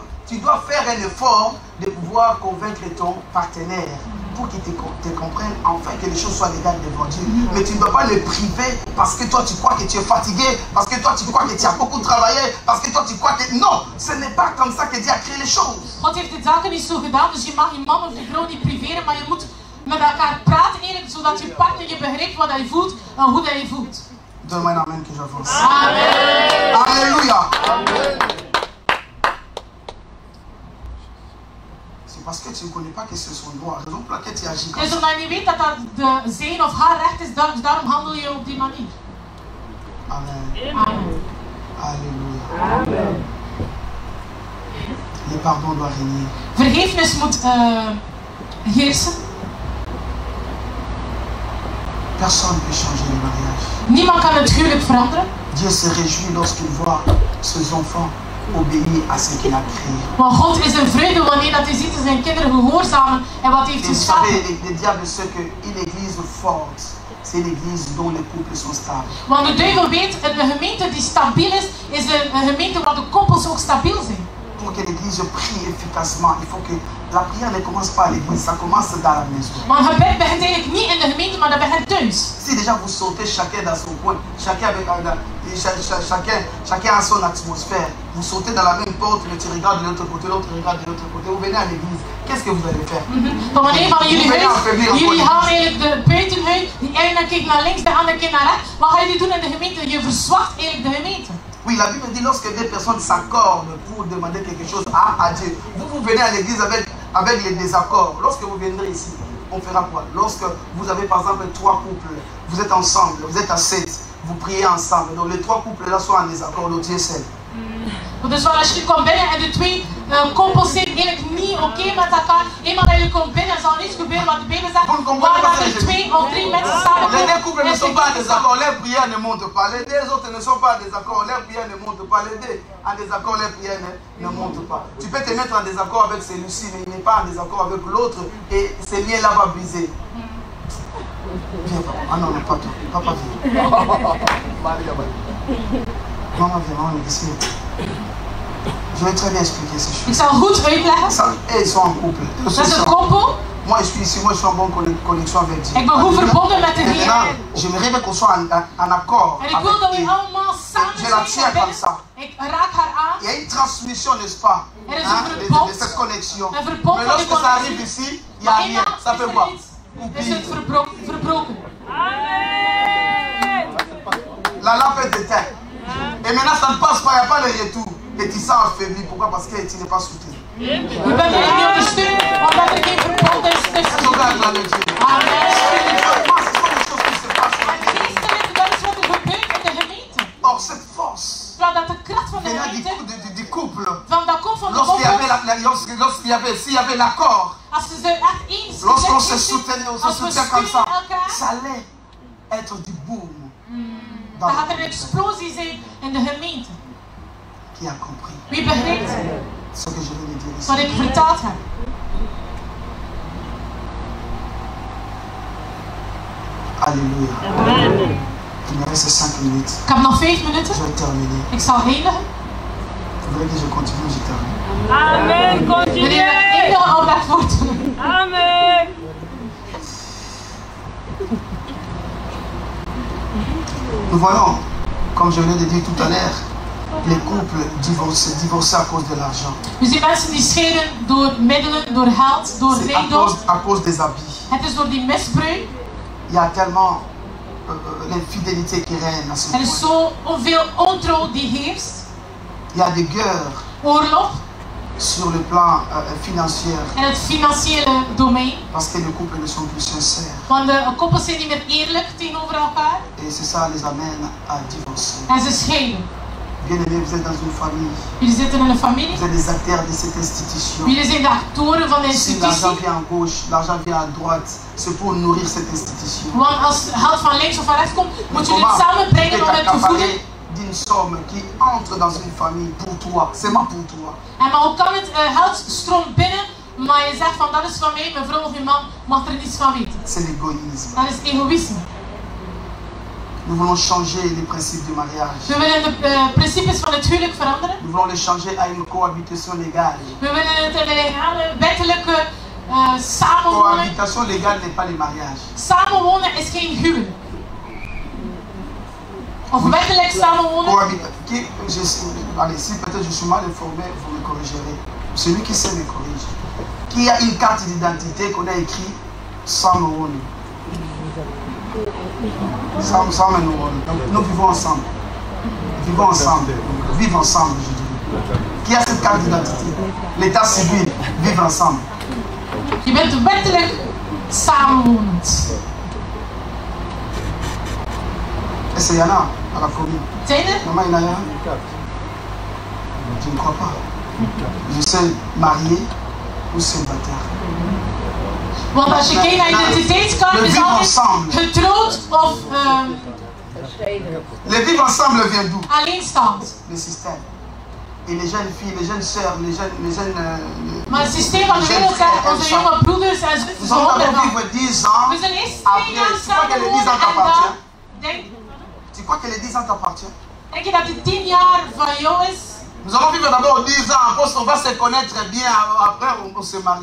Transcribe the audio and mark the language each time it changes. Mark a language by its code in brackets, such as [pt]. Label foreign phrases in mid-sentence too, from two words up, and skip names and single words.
[fr] Tu dois faire un effort de pouvoir convaincre ton partenaire pour qu'il te comprenne, enfin que les choses soient légales devant Dieu. Mais tu ne dois pas le priver parce que toi tu crois que tu es fatigué, parce que toi tu crois que tu as beaucoup travaillé, parce que toi tu crois que... Non, ce n'est pas comme ça que Dieu a créé les choses. [nl] God heeft de zaken niet zo gedaan, dus je mag je man of je vrouw niet priveren, maar je moet met elkaar praten eerlijk, zodat je partner je begrijpt wat hij voelt en hoe dat je voelt. [fr] Donne-moi un amen que j'avance. Amen. Alléluia. C'est parce que tu ne connais pas que c'est son droit. Raison pour laquelle tu agis comme [nl] Dus [fr] ça. [nl] omdat je niet weet dat dat de zijn of haar recht is, daarom handel je op die manier. [fr] Amen. Amen. Alléluia. Amen. Le pardon doit régner. [nl] Vergeefnis moet heersen. [fr] Personne ne peut changer le mariage. [nl] Niemand kan het huwelijk veranderen. [fr] Dieu se réjouit lorsqu'il voit ses enfants obéir à ce qu'il a créé. [nl] Maar God is een vreugde wanneer dat hij ziet dat zijn kinderen gehoorzamen en wat hij heeft [fr] Et vous savez, [nl] geschapen. [fr] le diable sait qu'une église forte, c'est l'église dont les couples sont stables. [nl] Want de duivel weet, een gemeente die stabiel is een gemeente waar de koppels ook stabiel zijn. [fr] Pour que l'église prie efficacement, il faut que la prière ne commence pas à l'église, ça commence dans la maison. [nl] Maar het gebed begint eigenlijk niet in de gemeente, maar dat begint thuis. [fr] Si déjà vous sautez chacun dans son coin, chacun a son atmosphère, vous sautez dans la même porte, mais tu regardes de l'autre côté, l'autre regarde de l'autre côté, vous venez à l'église, qu'est-ce que vous allez faire? [nl] Dan wanneer van jullie gaan eigenlijk de buitenhuis, die ene kijkt naar links, de andere kijkt naar rechts. Wat ga je doen in de gemeente? Je verzwakt eigenlijk de gemeente. [fr] Oui, la Bible dit lorsque deux personnes s'accordent pour demander quelque chose à Dieu, vous venez à l'église avec les désaccords. Lorsque vous viendrez ici, on fera quoi? Lorsque vous avez par exemple 3 couples, vous êtes ensemble, vous êtes à 7, vous priez ensemble. Donc les 3 couples là sont en désaccord, donc Dieu est seul. [nl] Dus als je komt binnen en de twee koppels zijn eigenlijk niet oké met elkaar. Eenmaal dat je komt binnen, zal niets gebeuren wat de Bijbel zegt. Waar dat er 2 of 3 mensen samen [fr] Les deux [nl] komen, [fr] couples ne sont pas en désaccord, leurs prières ne montent pas. Les deux autres ne sont pas en désaccord, leurs prières ne montent pas. Les deux en désaccord, leurs prières ne montent pas. Tu peux te mettre en désaccord avec celui-ci, mais il n'est pas en désaccord avec l'autre et ce lien-là va briser. Viens, papa. Ah non, non, pas toi. Papa, viens. Maman, viens, maman, ici. Je vais très bien expliquer ces [nl] Ik [fr] choses. [nl] zal goed uitleggen. [fr] Et ils sont en couple. [nl] Dat is een koppel. [fr] Moi, je suis ici, moi, je suis en bonne connexion avec Dieu. [nl] Ik ben goed verbonden met de [fr] Maintenant, [nl] Heer. [fr] j'aimerais qu'on soit en accord. [nl] En ik wil dat we allemaal samen [fr] Je la [nl] zijn [fr] tiens [nl] van [fr] comme [nl] binnen. [fr] ça. [nl] Ik raak haar aan. [fr] Il y a une transmission, n'est-ce pas, [nl] Er is [fr] hein, [nl] een verbond. [fr] de cette connexion. [nl] Een verbond [fr] Mais [nl] van die [fr] lorsque ça [nl] connectie. [fr] arrive ici, il n'y a [nl] Maar [fr] rien. [nl] eenmaal [fr] Ça [nl] is [fr] fait [nl] er [fr] quoi? [nl] iets. Is het verbroken. [fr] Amen. La lampe est éteinte. Et maintenant, ça ne passe pas, il n'y a pas de retour. Et tu sens affaibli. Pourquoi? Parce que tu n'es pas soutenu. [nl] Je bent er niet ondersteund, omdat er geen verbond is [fr] Je [nl] tussen [fr] regarde [nl] jullie. [fr] dans le Dieu. Amen. Vraiment, ce sont des choses qui se passent dans [nl] En [fr] l'église. [nl] geestelijk, dat is wat er gebeurt in de gemeente. [fr] Or, cette force [nl] Terwijl dat de kracht van de [fr] venant [nl] gemeente, [fr] du couple, [nl] dat komt van de [fr] lorsqu'il y [nl] koppel. [fr] avait s'il y avait l'accord, [nl] Als ze er echt eens [fr] lorsqu'on [nl] gezegd [fr] se [nl] hebben, [fr] soutenait, on se [nl] als we [fr] soutient comme [nl] steunen [fr] ça, [nl] elkaar, [fr] ça allait être du boom. [nl] dan gaat er een explosie zijn in de gemeente. [fr] Qui a compris [nl] Wie begrijpt [fr] ce que je viens de dire ici? [nl] wat ik vertaald heb? [fr] Alléluia. Amen. Il me reste 5 minutes. [nl] Ik heb nog 5 minuten. [fr] Je vais terminer. [nl] Ik zal eindigen. [fr] Vous voulez que je continue, je termine. Amen. [nl] Wanneer we [fr] Continue. [nl] eindigen, al dat wordt. [fr] Amen. Nous voyons, comme je l'ai dit tout à l'heure, les couples divorcés à cause de l'argent. [nl] We zien mensen die scheiden door middelen, door geld, door [fr] C'est [nl] rijkdom. [fr] à cause des habits. [nl] Het is door die misbruik. [fr] Il y a tellement l'infidélité qui règne à ce [nl] Er is [fr] point. [nl] zo veel ontrouw die heerst. [fr] Il y a des guerres [nl] Oorlog [fr] sur le plan financier [nl] in het financiële domein. [fr] parce que les couples ne sont plus sincères. [nl] Want de koppels zijn niet meer eerlijk tegenover elkaar. [fr] Et c'est ça les amène à divorcer. [nl] En ze scheiden. [fr] Bien-aimés, vous êtes dans une famille. [nl] Jullie zitten in een familie. [fr] Vous êtes des acteurs de cette institution. [nl] Jullie zijn de actoren van de [fr] Si l'argent [nl] institutie. [fr] vient à gauche, l'argent vient à droite, c'est pour nourrir cette institution. [nl] Want als geld van links of van rechts komt, [fr] Mais [nl] moet jullie [fr] comment [nl] het samenbrengen [fr] tu [nl] om [fr] peux [nl] het te voeden. [fr] t'accaparer d'une somme qui entre dans une famille pour toi, seulement pour toi? [nl] En maar hoe kan het geld stroomt binnen, maar je zegt van dat is van mij, mijn vrouw of mijn man mag er niets van weten. [fr] C'est l'égoïsme. [nl] Dat is egoïsme. [fr] Nous voulons changer les principes du mariage. [nl] We willen de principes van het huwelijk veranderen. [fr] Nous voulons les changer à une cohabitation légale. [nl] We willen het in een legale, wettelijke samenwonen. [fr] Cohabitation légale n'est pas le mariage. [nl] Samenwonen is geen huwelijk. Of wettelijk samenwonen. [fr] Allez, si peut-être je suis mal informé, vous me corrigerez. Celui qui sait me corrige. Qui a une carte d'identité qu'on a écrit Samouone. Nous vivons ensemble. Vivons ensemble. Vivre ensemble, je dirais. Qui a cette carte d'identité? L'état civil, vivre ensemble. [nl] Je bent wettelijk samenwonend. [fr] Est-ce qu'il y en a à la commune? [nl] Zijn er? [fr] Maman, il y en a un? Je ne crois pas. Je suis marié ou célibataire. [nl] Want als je kijkt naar identiteitskaart, is altijd getrouwd of [fr] Le vivre ensemble vient d'où? [nl] alleenstaand. [fr] Le système. Et les jeunes filles, les jeunes sœurs, les jeunes [nl] Maar het systeem van de wereld zegt, onze jonge broeders en [fr] nous [nl] zussen [fr] allons [nl] zullen [fr] d'abord vivre 10 ans. [nl] We zullen eerst 2 [fr] Après, [nl] jaar [fr] tu crois que les 10 ans [nl] samenwonen en dan [fr] t'appartiennent? [nl] denk, [fr] Tu crois que les 10 ans t'appartiennent? [nl] denk je dat die 10 jaar van jou is? [fr] Nous allons vivre d'abord 10 ans, après on va se connaître bien, après on se marie.